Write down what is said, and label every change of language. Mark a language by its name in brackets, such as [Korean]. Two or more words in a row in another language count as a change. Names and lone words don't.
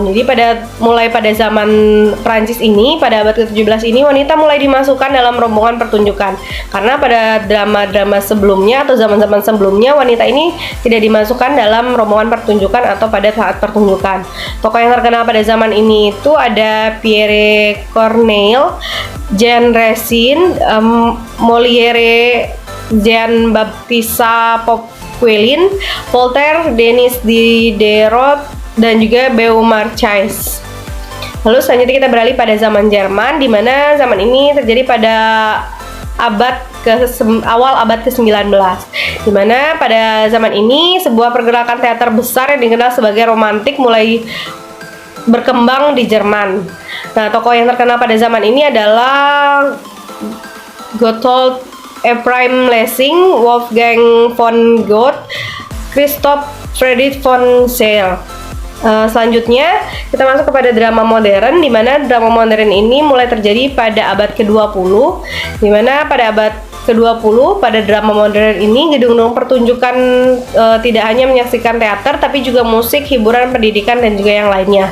[Indonesian] Jadi mulai pada zaman Prancis ini, pada abad ke-17 ini, wanita mulai dimasukkan dalam rombongan pertunjukan. Karena pada drama-drama sebelumnya atau zaman-zaman sebelumnya, wanita ini tidak dimasukkan dalam rombongan pertunjukan atau pada saat pertunjukan. Tokoh yang terkenal pada zaman ini itu ada Pierre Corneille, Jean Racine, Molière, Jean Baptista Poquelin, Voltaire, Denis Diderot, dan juga Beaumarchais. Lalu selanjutnya kita beralih pada zaman Jerman, di mana zaman ini terjadi pada awal abad ke-19, di mana pada zaman ini sebuah pergerakan teater besar yang dikenal sebagai romantik mulai berkembang di Jerman. Nah, tokoh yang terkenal pada zaman ini adalah Gotthold Ephraim Lessing, Wolfgang von Goethe, Christoph Friedrich von Seyl. Selanjutnya kita masuk kepada drama modern, di mana drama modern ini mulai terjadi pada abad ke-20, di mana pada abad ke-20 pada drama modern ini gedung-gedung pertunjukan tidak hanya menyaksikan teater tapi juga musik, hiburan, pendidikan, dan juga yang lainnya.